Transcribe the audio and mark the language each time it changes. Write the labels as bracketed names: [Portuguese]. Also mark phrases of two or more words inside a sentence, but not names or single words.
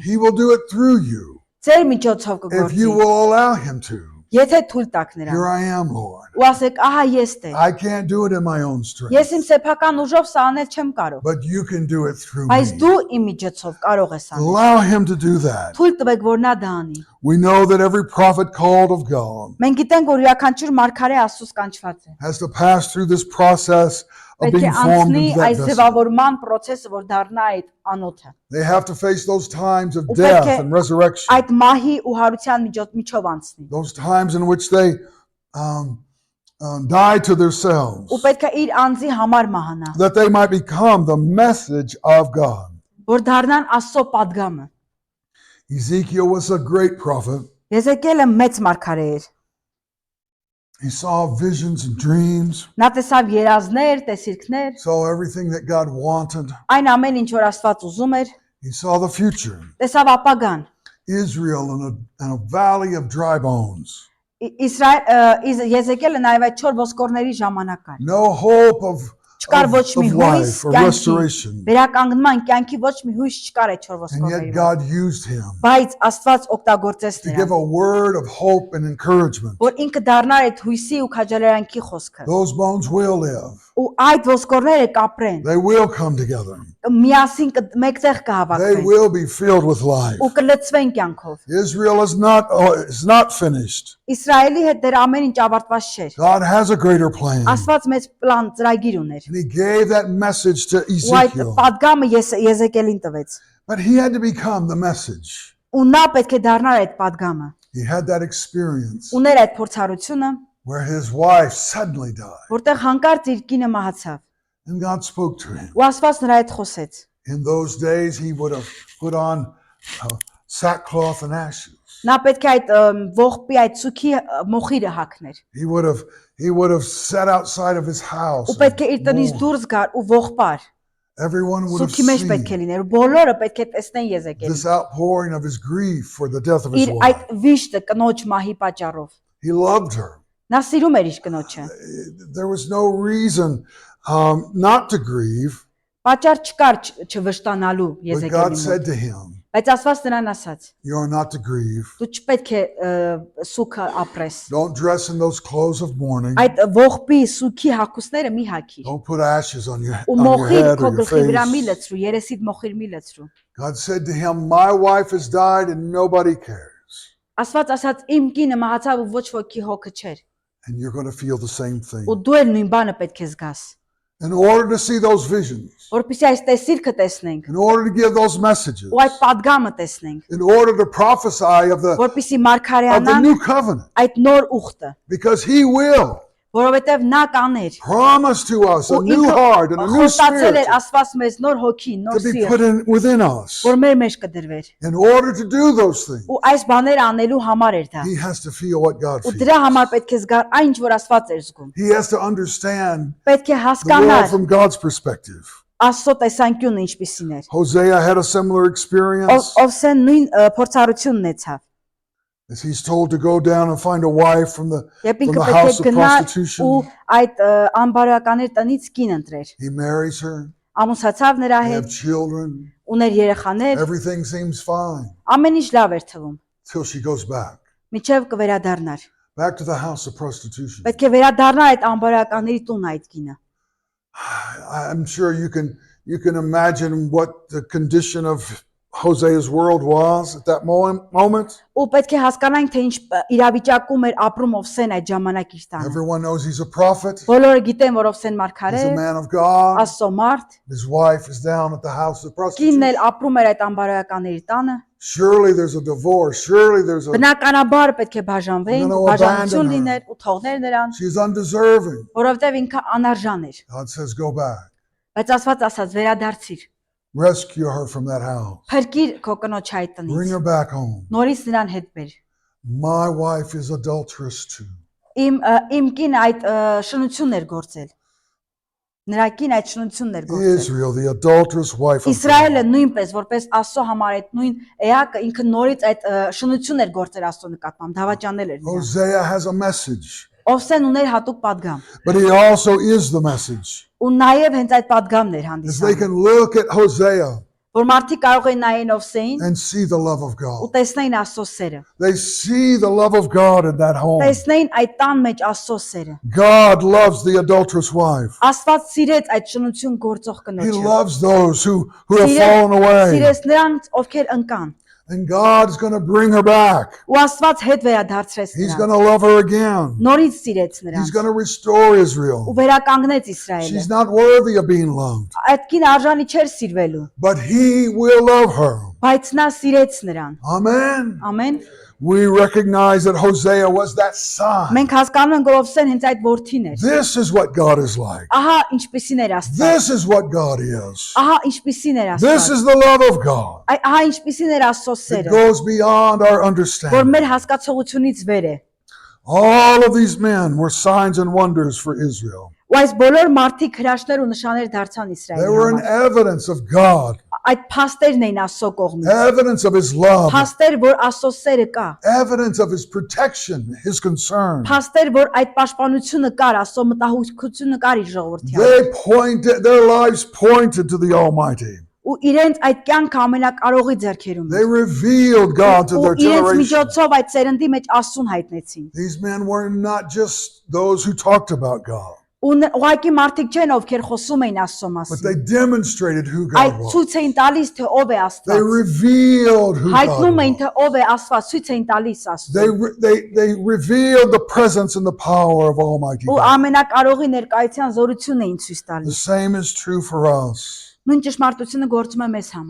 [English] He will do it through you [Armenian] Ձեր միջոցով [English] if you [Armenian] կգործի։ [English] will allow him to. [Armenian] Եթե թույլ տաք [English] Here [Armenian] նրան։ [English] I am, Lord. [Armenian] Ու ասեք, ահա ես տեր։ [English] I can't do it in my own strength, [Armenian] Ես իմ սեփական ուժով սա անել չեմ կարող, [English] but you can do it through [Armenian] բայց [English] me. [Armenian] դու իմ միջոցով կարող ես անել։ [English] Allow him to do that. [Armenian] Թույլ տվեք, որ նա դա անի։ [English] We know that every prophet called of God [Armenian] Մենք գիտենք, որ յուրաքանչյուր մարգարե Աստծուց կանչված է։ [English] has to pass through this process of [Armenian] Պետք է [English] being formed [Armenian] անցնի [English] into that [Armenian] այս [English] vessel. [Armenian] ձևավորման process-ը, որ դառնա այդ անոթը։ [English] They have to face those times of [Armenian] Ու [English] death [Armenian] պետք է [English] and resurrection, [Armenian] այդ մահի ու հարության միջով անցնի։ [English] those times in which they die to themselves, [Armenian] Ու պետք է իր անձի համար մահանա, [English] that they might become the message of God. [Armenian] որ դառնան Աստծո падգամը։ [English] Ezekiel was a great prophet. [Armenian] Եզեկիելը մեծ մարգարե էր։ [English] He saw visions and dreams, [Armenian] Նա տեսավ երազներ, տեսիլքներ, [English] saw everything that God wanted. [Armenian] այն ամեն ինչ որ Աստված ուզում էր, [English] He saw the future. [Armenian] տեսավ ապագան։ [English] Israel in a valley of dry bones. [Armenian] Եզեկիելը նաև այդ 4 ոսկորների ժամանակ էր։ [English] No hope of [Armenian] Չկար ոչ մի հույս, [English] life or [Armenian] կյանքի, [English] restoration. [Armenian] վերականգնման կյանքի ոչ մի հույս չկար այդ 4 [English] And [Armenian] ոսկորների [English] yet [Armenian] մեջ։ [English] God used him [Armenian] Բայց Աստված օգտագործեց [English] to give [Armenian] նրան, [English] a word of hope and encouragement. [Armenian] որ ինքը դառնար այդ հույսի ու քաջալերանքի խոսքը։ [English] Those bones will live. [Armenian] Ու այդ ոսկորները կապրեն, [English] They will come together. [Armenian] միասին մեկտեղ [English] They [Armenian] կհավաքվեն [English] will be filled with life. [Armenian] ու կլցվեն կյանքով։ [English] Israel is not finished. [Armenian] Իսրայելի հետ դեռ ամեն ինչ ավարտված չէր։ [English] God has a greater plan. [Armenian] Աստված մեծ պլան ծրագիր ուներ։ [English] And he gave that message to [Armenian] Ու այդ [English] Ezekiel. [Armenian] падգամը Եզեկիելին տվեց։ [English] But he had to become the message. [Armenian] Ու նա պետք է դառնար այդ падգամը։ [English] He had that experience [Armenian] Ուներ այդ փորձառությունը, [English] where his wife suddenly died. [Armenian] որտեղ հանկարծ իր կինը մահացավ։ [English] And God spoke to him. [Armenian] Ու Աստված նրա հետ խոսեց։ [English] In those days, he would have put on sackcloth and ashes. [Armenian] Նա պետք է այդ ողբի այդ ցուքի մոխիրը հագներ։ [English] He would have sat outside of his house. [Armenian] Ու պետք է իր [English] and [Armenian] տնից [English] mourned. [Armenian] դուրս գար ու ողբար։ [English] Everyone would have [Armenian] Ցուքի մեջ պետք է [English] seen [Armenian] լիներ։ Բոլորը պետք է տեսնեն Եզեկիելին։ [English] this outpouring of his grief for the death of his [Armenian] Իր [English] wife. [Armenian] այդ վիշտը կնոջ մահի պատճառով։ [English] He loved her. [Armenian] Նա սիրում էր իր կնոջը։ [English] There was no reason not to grieve. [Armenian] Պատճառ չկար չվշտանալու [English] But [Armenian] Եզեկիելի [English] God [Armenian] մոտ։ [English] said to him, [Armenian] Բայց Աստված նրան ասաց. [English] you are not to grieve. [Armenian] Դու չպետք է սուքը ապրես։ [English] Don't dress in those clothes of mourning. [Armenian] Այդ ողբի սուքի հագուստները մի հագիր։ [English] Don't put ashes on your [Armenian] Ու [English] on your [Armenian] մոխիր [English] head [Armenian] քո [English] or your [Armenian] գլխի վրա մի [English] face. [Armenian] լցրու, երեսիդ մոխիր մի լցրու։ [English] God said to him, my wife has died and nobody cares. [Armenian] Աստված ասաց իմ կինը մահացավ ու ոչ ոքի հոգը չէր։ [English] And you're going to feel the same thing. [Armenian] Ու դու էլ նույն բանը պետք է զգաս։ [English] In order to see those visions, [Armenian] որպեսզի այս տեսիլքը տեսնենք, [English] in order to give those messages, [Armenian] ու այդ падգամը տեսնենք, [English] in order to prophesy of the [Armenian] որպեսզի մարգարեանան [English] new covenant, [Armenian] այդ նոր ուխտը, [English] because he will [Armenian] որովհետև նա կաներ [English] promise to us a [Armenian] ու [English] new heart and a new [Armenian] խոստացել [English] spirit [Armenian] էր Աստված մեզ նոր հոգի, նոր [English] to be [Armenian] սիրտ, [English] put in within us. [Armenian] որ մեր մեջ կդրվեր, [English] In order to do those things, [Armenian] ու այս բաները անելու համար էր դա, [English] he has to feel what God [Armenian] ու [English] feels. [Armenian] դրա համար պետք է զգար այն ինչ որ Աստված էր զգում, [English] He has to understand [Armenian] պետք է [English] the world [Armenian] հասկանար [English] from God's perspective. [Armenian] Աստծո տեսանկյունը ինչպիսին էր, [English] Hosea had a similar experience [Armenian] Օվսեն նույն փորձառությունն ունեցավ, [English] as he's told to go down and find a wife from the [Armenian] երբ ինքը [English] the [Armenian] պետք [English] house [Armenian] է [English] of [Armenian] գնար ու [English] prostitution. [Armenian] այդ անբարոյականների տնից կին ընտրեր, [English] He marries her, [Armenian] ամուսացավ նրա [English] they [Armenian] հետ, [English] have children, [Armenian] ուներ երեխաներ, [English] everything seems fine [Armenian] ամեն ինչ լավ էր թվում, [English] till she goes back [Armenian] միջև կվերադառնար, [English] to the house of prostitution. [Armenian] պետք է վերադառնար այդ անբարոյականների տուն այդ կինը, [English] I'm sure you can imagine what the condition of Hosea's world was at that moment. [Armenian] ու պետք է հասկանանք թե ինչ իրավիճակում էր ապրում Օվսեն այդ ժամանակ իր տանը, [English] Everyone knows he's a prophet. [Armenian] բոլորը գիտեն որ Օվսեն մարգարե [English] He's a [Armenian] է, [English] man of God. [Armenian] Աստծո մարդ, [English] His wife is down at the house of [Armenian] կինն էլ [English] prostitution. [Armenian] ապրում էր այդ անբարոյականների տանը, [English] Surely there's a divorce. Surely there's a [Armenian] բնականաբար պետք է բաժանվեն, [English] No, [Armenian] բաժանություն [English] abandon her. [Armenian] լիներ ու թողներ նրան, [English] she's undeserving. [Armenian] որովհետև ինքը անարժան էր, [English] God says, go back. [Armenian] բայց Աստված ասաց վերադարձիր, [English] Rescue her from that house. [Armenian] փրկիր քո կնոջ այդ [English] Bring [Armenian] տնից, [English] her back home. [Armenian] նորից նրան հետ բեր, [English] My wife is adulterous too. [Armenian] իմ կին այդ շնությունն էր գործել, նրա կին այդ շնությունն էր գործել, [English] Israel, the adulterous wife of [Armenian] Իսրայելը [English] God. [Armenian] նույնպես որպես Աստծո համար այդ նույն էակը ինքը նորից այդ շնություն էր գործել Աստծո նկատմամբ, դավաճանել էր նրան, [English] Hosea has a message, [Armenian] Օվսեն ուներ հատուկ падգամ, [English] but he also is the message. [Armenian] ու նաև hենց այդ падգամն էր [English] As they [Armenian] հանդիսանում, [English] can look at Hosea [Armenian] որ մարդիկ կարող են նայեն Օվսեին [English] and see the love of [Armenian] ու [English] God. [Armenian] տեսնեին Աստծո սերը, [English] They see the love of God in that home. [Armenian] տեսնեին այդ տան մեջ Աստծո սերը, [English] God loves the adulterous wife. [Armenian] Աստված սիրեց այդ շնություն գործող [English] He [Armenian] կնոջը, [English] loves those who have fallen away. [Armenian] սիրեց նրանց ովքեր ընկան, [English] And God's going to bring her back. [Armenian] ու Աստված հետ վերադարձրեց [English] He's [Armenian] նրան, [English] going to love her again. [Armenian] նորից սիրեց [English] He's [Armenian] նրան [English] going to restore [Armenian] ու [English] Israel. [Armenian] վերականգնեց Իսրայելը, [English] She's not worthy of being loved, [Armenian] այդ կին արժանի չէր սիրվելու, [English] but He will love her. [Armenian] բայց նա սիրեց նրան, [English] Amen. [Armenian] ամեն, [English] We recognize that Hosea was that son. [Armenian] մենք հասկանում ենք որ Օվսեն հենց այդ որդին էր, [English] This is what God is like. [Armenian] ահա ինչպիսին էր Աստված, [English] This is what God is. [Armenian] ահա ինչպիսին էր [English] This [Armenian] Աստված, [English] is the love of God. [Armenian] ահա ինչպիսին էր Աստծո [English] It [Armenian] սերը, [English] goes beyond our [Armenian] որ [English] understanding. [Armenian] մեր հասկացողությունից վեր է, [English] All of these men were signs and wonders for Israel. [Armenian] ու այս բոլոր մարդիկ հրաշքներ ու նշաններ դարձան [English] They [Armenian] Իսրայելի [English] were an [Armenian] համար, [English] evidence of God, [Armenian] այդ փաստերն էին Աստծո կողմից, [English] evidence of His love, [Armenian] փաստեր որ Աստծո սերը կա, [English] evidence of His protection, His concern. [Armenian] փաստեր որ այդ պաշտպանությունը կար, Աստծո մտահոգությունը կար իր ժողովրդի համար, [English] They pointed, their lives pointed to the Almighty. [Armenian] ու իրենց այդ կյանքը ամենակարողի ձեռքերում [English] They [Armenian] էր, [English] revealed God to [Armenian] ու [English] their [Armenian] իրենց [English] generation. [Armenian] միջոցով այդ ծերնդի մեջ Աստծուն հայտնեցին, [English] These men were not just those who talked about God, [Armenian] ու ուղղակի մարդիկ չեն ովքեր խոսում էին Աստծո [English] but they [Armenian] մասին, [English] demonstrated who [Armenian] այդ [English] God was. [Armenian] ցույց էին տալիս թե ով է [English] They [Armenian] Աստված, [English] revealed who God [Armenian] հայտնում էին [English] was. [Armenian] թե ով է Աստված, ցույց էին տալիս Աստծուն, [English] They revealed the presence and the power of Almighty [Armenian] ու [English] God. [Armenian] ամենակարողի ներկայության զորությունն էին ցույց [English] The [Armenian] տալիս, [English] same is true for us. [Armenian] նույն ճշմարտությունը գործում է մեզ համար,